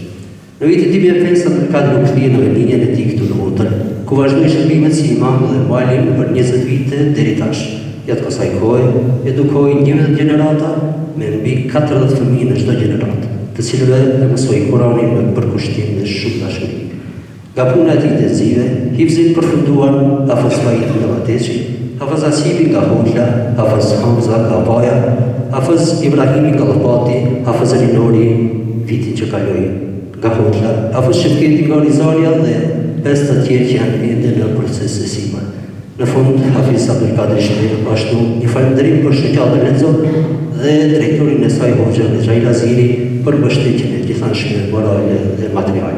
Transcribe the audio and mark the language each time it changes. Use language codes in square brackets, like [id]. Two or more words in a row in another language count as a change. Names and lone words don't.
[sq] Në vitin 2005, Abdulkadri u kthye në linjën e tij këtu në Udhël, ku vazhdoi shërbimet si imam dhe mualim për 20 vite deri tash. Gjatë kësaj kohe, edukoi 11 gjenerata me mbi 40 fëmijë në çdo gjeneratë, të cilëve e mësoi Kuranin me përkushtim dhe shumë dashuri. Nga puna e tij intensive, hifzin përfunduan Hafez Fahid Mdavateçi, Hafez Asibi nga Hoxha, Hafez Hamza nga Baja, Hafez Ibrahimi nga Llapati, Hafez Elinori vitin që kaloi nga Hoxha, Hafez Shefketi nga Rizalia dhe 5 të tjerë që janë ende në proces sesimal. Në fund, Hafiz Abdulkadri shpreh ashtu një falënderim për shoqatën e Lexo dhe drejtorin e saj Hoxha Xhail Aziri për mbështetjen e gjithanshme morale dhe materiale.